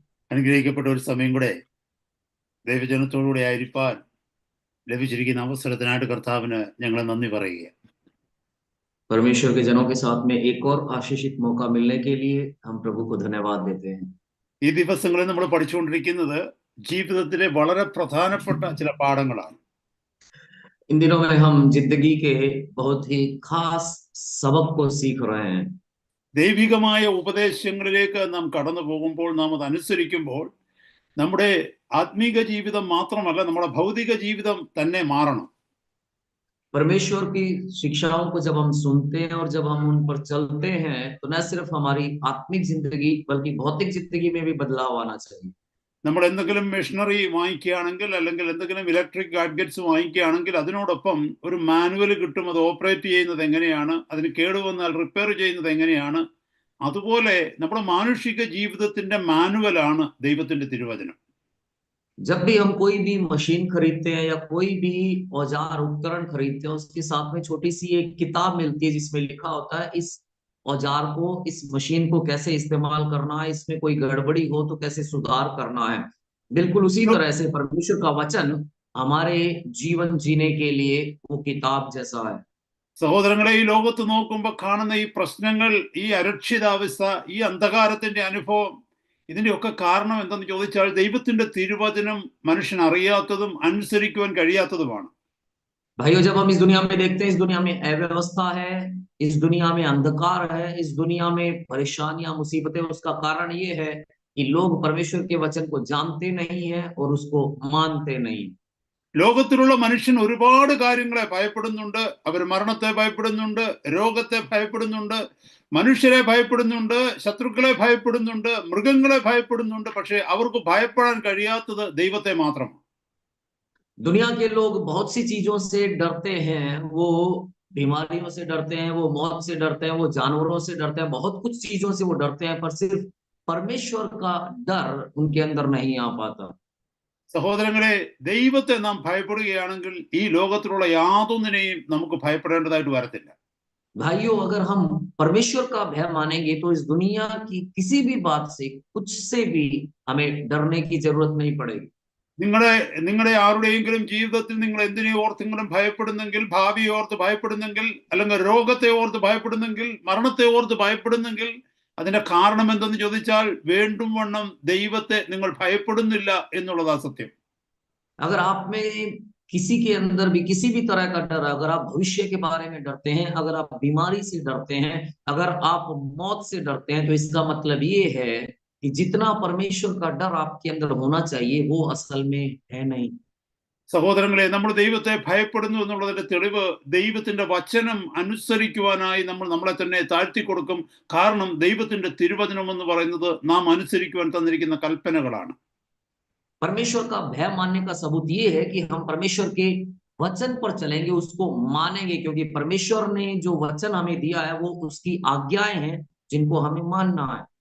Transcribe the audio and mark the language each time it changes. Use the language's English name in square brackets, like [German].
[Malayalam] അനുഗ്രഹിക്കപ്പെട്ട ഒരു സമയം കൂടെ ദൈവജനത്തോടുകൂടെ ആയിരിക്കാൻ ലഭിച്ചിരിക്കുന്ന അവസരത്തിനായിട്ട് കർത്താവിന് ഞങ്ങൾ നന്ദി പറയുക. [Hindi] परमेश्वर के जनों के साथ में एक और आशीषित मौका मिलने के लिए हम प्रभु को धन्यवाद देते हैं। [Malayalam] ഈ ദിവസങ്ങളിൽ നമ്മൾ പഠിച്ചുകൊണ്ടിരിക്കുന്നത് ജീവിതത്തിലെ വളരെ പ്രധാനപ്പെട്ട ചില പാഠങ്ങളാണ്. [Hindi] इन दिनों में हम जिंदगी के बहुत ही खास सबक को सीख रहे हैं। [Malayalam] ദൈവികമായ ഉപദേശങ്ങളിലേക്ക് നാം കടന്നു പോകുമ്പോൾ, നാം അത് അനുസരിക്കുമ്പോൾ നമ്മുടെ ആത്മീക ജീവിതം മാത്രമല്ല, നമ്മുടെ ഭൗതിക ജീവിതം തന്നെ മാറണം. [Hindi] परमेश्वर की शिक्षाओं को जब हम सुनते हैं और जब हम उन पर चलते हैं तो न सिर्फ हमारी आत्मिक जिंदगी बल्कि भौतिक जिंदगी में भी बदलाव आना चाहिए। [Malayalam] നമ്മൾ എന്തെങ്കിലും മെഷീനറി വാങ്ങിക്കുകയാണെങ്കിൽ, അല്ലെങ്കിൽ എന്തെങ്കിലും ഇലക്ട്രിക് ഗാഡ്ജറ്റ്സ് വാങ്ങിക്കുകയാണെങ്കിൽ അതിനോടൊപ്പം ഒരു മാനുവൽ കിട്ടും. അത് ഓപ്പറേറ്റ് ചെയ്യുന്നത് എങ്ങനെയാണ്, അതിന് കേടുവന്നാൽ റിപ്പയർ ചെയ്യുന്നത് എങ്ങനെയാണ്. അതുപോലെ നമ്മുടെ മാനുഷിക ജീവിതത്തിന്റെ മാനുവലാണ് ദൈവത്തിന്റെ തിരുവചനം. [Hindi] जब भी हम कोई भी मशीन खरीदते हैं या कोई भी औजार उपकरण खरीदते हैं उसके साथ में छोटी सी एक किताब मिलती है जिसमें लिखा होता है इस औजार को, इस मशीन को कैसे इस्तेमाल करना है, इसमें कोई गड़बड़ी हो तो कैसे सुधार करना है। बिल्कुल उसी तरह से परमेश्वर का वचन हमारे जीवन जीने के लिए वो किताब जैसा है। [Malayalam] സഹോദരങ്ങളെ, ഈ ലോകത്ത് നോക്കുമ്പോൾ കാണുന്ന ഈ പ്രശ്നങ്ങൾ, ഈ അരക്ഷിതാവസ്ഥ, ഈ അന്ധകാരത്തിന്റെ അനുഭവം, ഇതിന്റെയൊക്കെ കാരണം എന്തെന്ന് ചോദിച്ചാൽ ദൈവത്തിന്റെ തിരുവചനം മനുഷ്യൻ അറിയാത്തതും അനുസരിക്കുവാൻ കഴിയാത്തതുമാണ്. [Hindi] भाइयों, जब हम इस दुनिया में देखते हैं, इस दुनिया में अव्यवस्था है, इस दुनिया में अंधकार है, इस दुनिया में परेशानियां मुसीबतें, उसका कारण ये है कि लोग परमेश्वर के वचन को जानते नहीं है और उसको मानते नहीं। [Malayalam] ലോകത്തിലുള്ള മനുഷ്യൻ ഒരുപാട് കാര്യങ്ങളെ ഭയപ്പെടുന്നുണ്ട്. അവർ മരണത്തെ ഭയപ്പെടുന്നുണ്ട്, രോഗത്തെ ഭയപ്പെടുന്നുണ്ട്, മനുഷ്യരെ ഭയപ്പെടുന്നുണ്ട്, ശത്രുക്കളെ ഭയപ്പെടുന്നുണ്ട്, മൃഗങ്ങളെ ഭയപ്പെടുന്നുണ്ട്. പക്ഷെ അവർക്ക് ഭയപ്പെടാൻ കഴിയാത്തത് ദൈവത്തെ മാത്രമാണ്. [Hindi] दुनिया के लोग बहुत सी चीजों से डरते हैं, वो बीमारियों से डरते हैं, वो मौत से डरते हैं, वो जानवरों से डरते हैं, बहुत कुछ चीजों से वो डरते हैं, पर सिर्फ परमेश्वर का डर उनके अंदर नहीं आ पाता। [Malayalam] സഹോദരങ്ങളെ, ദൈവത്തെ നാം ഭയപ്പെടുകയാണെങ്കിൽ ഈ ലോകത്തിലുള്ള യാതൊന്നിനെയും നമുക്ക് ഭയപ്പെടേണ്ടതായിട്ട് വരത്തില്ല. [Hindi] भाइयों, अगर हम परमेश्वर का भय मानेंगे तो इस दुनिया की किसी भी बात से, कुछ से भी हमें डरने की जरूरत नहीं पड़ेगी। [Malayalam] നിങ്ങളുടെ ആരുടെയെങ്കിലും ജീവിതത്തിൽ നിങ്ങൾ എന്തിനെ ഓർത്തെങ്കിലും ഭയപ്പെടുന്നെങ്കിൽ, ഭാവിയെ ഓർത്ത് ഭയപ്പെടുന്നെങ്കിൽ, അല്ലെങ്കിൽ രോഗത്തെ ഓർത്ത് ഭയപ്പെടുന്നെങ്കിൽ, മരണത്തെ ഓർത്ത് ഭയപ്പെടുന്നെങ്കിൽ, അതിന്റെ കാരണം എന്തെന്ന് ചോദിച്ചാൽ വേണ്ടും വണ്ണം ദൈവത്തെ നിങ്ങൾ ഭയപ്പെടുന്നില്ല എന്നുള്ളതാ സത്യം. [Hindi] अगर आप में किसी के अंदर भी किसी भी तरह का डर, अगर आप भविष्य के बारे में डरते हैं, अगर आप बीमारी से डरते हैं, अगर आप मौत से डरते हैं, तो इसका मतलब ये है कि जितना परमेश्वर का डर आपके अंदर होना चाहिए वो असल में है नहीं। [Malayalam] സഹോദരങ്ങളെ, നമ്മൾ ദൈവത്തെ ഭയപ്പെടുന്നു എന്നുള്ളതിന്റെ തെളിവ് ദൈവത്തിന്റെ വചനം അനുസരിക്കുവാനായി നമ്മൾ നമ്മളെ തന്നെ താഴ്ത്തി കൊടുക്കും. കാരണം ദൈവത്തിന്റെ തിരുവചനം എന്ന് പറയുന്നത് നാം അനുസരിക്കുവാൻ തന്നിരിക്കുന്ന കൽപ്പനകളാണ്. [Hindi] परमेश्वर का भय मानने का सबूत ये है कि हम परमेश्वर के वचन पर चलेंगे, उसको मानेंगे, क्योंकि परमेश्वर ने जो वचन हमें दिया है वो उसकी आज्ञाएं हैं जिनको हमें मानना है।